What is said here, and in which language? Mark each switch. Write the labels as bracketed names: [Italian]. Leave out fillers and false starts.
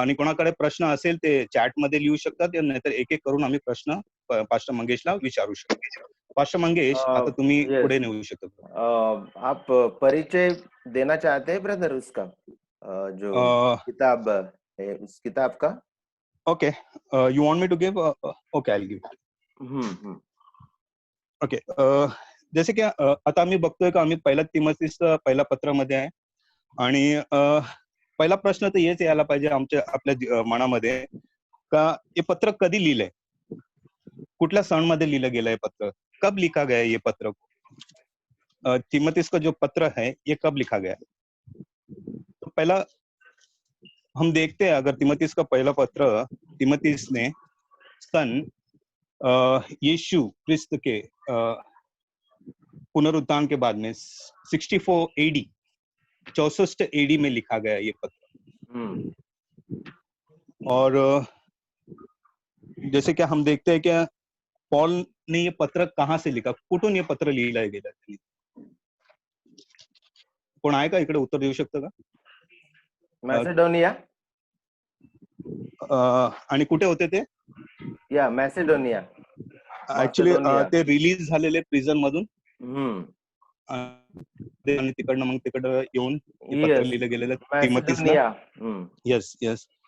[Marathi] आणि कोणाकडे प्रश्न असेल ते चॅट मध्ये लिहू शकतात, नाहीतर एक एक करून आम्ही प्रश्न पास्टर मंगेशला विचारू शकतो। पास्टर मंगेश, आता तुम्ही पुढे नेऊ शकता। [Hindi] आप परिचय देना चाहते हैं ब्रदर उसका, जो किताब है उस किताब का? [English] Okay, you want me to give? Okay, I will give. [Marathi] Okay, जसे की आता आम्ही बघतोय का आम्ही पहिला तीमुथियुसचा पहिला पत्रामध्ये आहे आणि पहिला प्रश्न तर हेच यायला पाहिजे आपल्या मनामध्ये का हे पत्र कधी लिहिलंय, कुठल्या सण मध्ये लिहिलं गेलं हे पत्र, [Hindi] कब लिखा गया ये पत्र। तीमुथियुस का जो पत्र है ये कब लिखा गया? पहला हम देखते हैं, अगर तिमोथियस का पहला पत्र तिमोथियस ने सन यीशु क्रिस्त के पुनरुत्थान के बाद में 64 एडी 64 एडी में लिखा गया ये पत्र। और जैसे कि हम देखते हैं कि पॉल ने ये पत्र कहाँ से लिखा, [Marathi] कुठून हे पत्र लिहिलं गेलं त्यांनी? कोण आहे का इकडे उत्तर देऊ शकतं का? मॅसेडोनिया. आणि कुठे होते ते? या मॅसेडोनिया. ऍक्च्युली ते रिलीज झालेले प्रिझन मधून हम्म. आणि तिकडनं मग तिकडं येऊन पत्र लिहिलं गेलेलं तिमोथीसला. [English] Yes yes.